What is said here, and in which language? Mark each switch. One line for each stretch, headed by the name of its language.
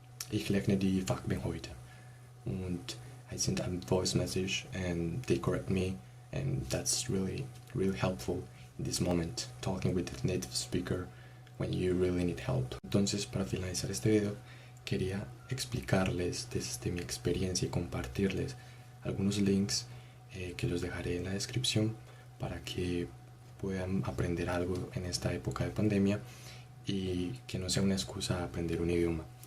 German: Ich lerne die Fakten heute.
English: Und I send a voice message and they correct me, and that's really, really helpful in this moment, talking with the native speaker when you really need help.
Spanish: Entonces, para finalizar este video, quería explicarles desde mi experiencia y compartirles algunos links que los dejaré en la descripción para que puedan aprender algo en esta época de pandemia y que no sea una excusa a aprender un idioma.